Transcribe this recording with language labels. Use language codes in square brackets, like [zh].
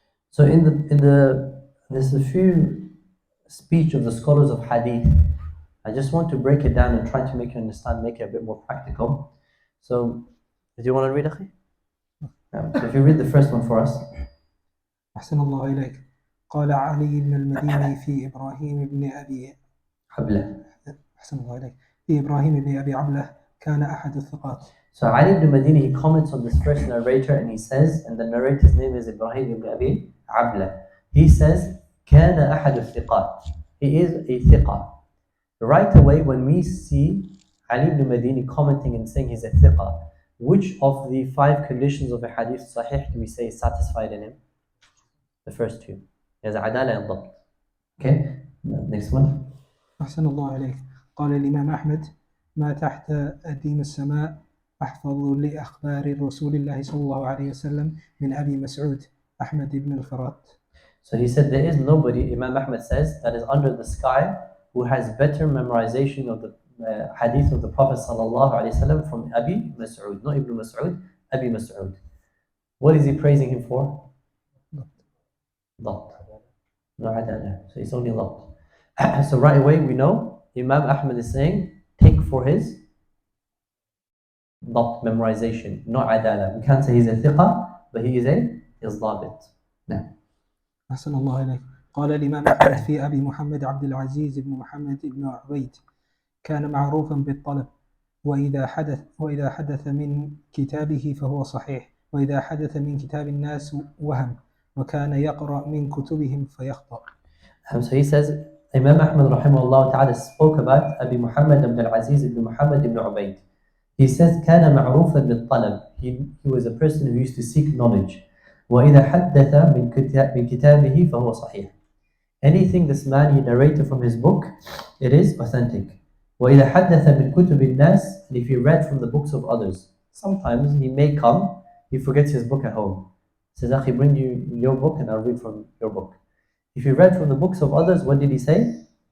[en] So there's a few speech of the scholars of hadith. I just want to break it down and try to make you understand, make it a bit more practical. So, do you want to read, Akhi? So if you read the first one for us. [ar] أحسن الله إليك. قال علي بن المديني في إبراهيم بن أبي عبلة. أحسن الله إليك. في إبراهيم بن أبي عبلة كان أحد الثقات. [en] So Ali ibn Madini, he comments on this first narrator and he says, and the narrator's name is Ibrahim ibn Abi Abla. He says, [ar] كان أحد الثقات. [en] He is a thiqa. Right away, when we see Ali ibn Madini commenting and saying he's a thiqa, which of the 5 conditions of a hadith sahih do we say is satisfied in him? The first 2. He has adala and dabt. Okay, next one. [ar] أحسن الله إليك. قال الإمام أحمد ما تحت أديم السماء أحفظ لأخبار رسول الله صلى الله عليه وسلم من أبي مسعود أحمد بن الفرات. [en] So he said there is nobody, Imam Ahmad says, that is under the sky who has better memorization of the hadith of the Prophet sallallahu alaihi wasallam from Abi Mas'ud, not Ibn Mas'ud, Abi Mas'ud. What is he praising him for? Dhabt. No adala. So it's only dhabt. So right away we know Imam Ahmad is saying take for his dhabt, memorization, not adala. We can't say he's a thiqa, but he is dhabit. No. [ar] أحسن الله إليك. قال الإمام أحمد في أبي محمد عبد العزيز بن محمد بن عبيد كان معروفا بالطلب وإذا حدث من كتابه فهو صحيح وإذا حدث من كتاب الناس وهم وكان يقرأ من كتبهم فيخطأ. [en] So he says Imam Ahmad rahimahullah ta'ala spoke about Abi Muhammad ibn al-Aziz ibn Muhammad ibn Ubayd. He says [ar] كان معروفا بالطلب. [en] He was a person who used to seek knowledge. [ar] وإذا حدث من كتابه فهو صحيح. [en] Anything this man he narrated from his book, it is authentic. [ar] وإذا حدث من كتب الناس, [en] and if he read from the books of others, sometimes he may come, he forgets his book at home. He says, Akhi, bring you your book and I'll read from your book. If he read from the books of others, what did he say?